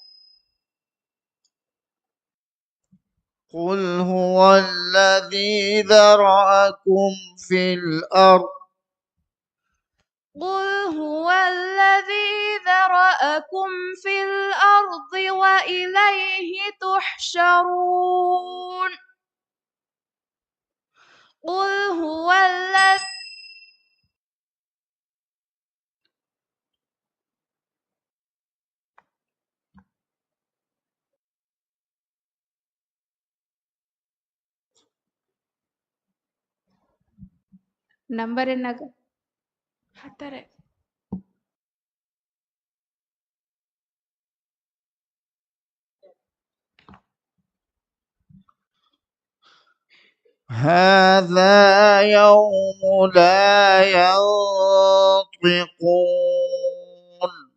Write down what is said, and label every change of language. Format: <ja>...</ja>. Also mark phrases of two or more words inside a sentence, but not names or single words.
<ar>قل هو الذي ذرأكم في الأرض قل هو الذي ذرأكم في الأرض وإليه تحشرون قل هو الذي</ar> <kn>ನಂಬರ್ ಎನ್ನಾಗ ಹತ್ತಾರೆ</kn> <ar>هذا يوم لا ينطقون</ar>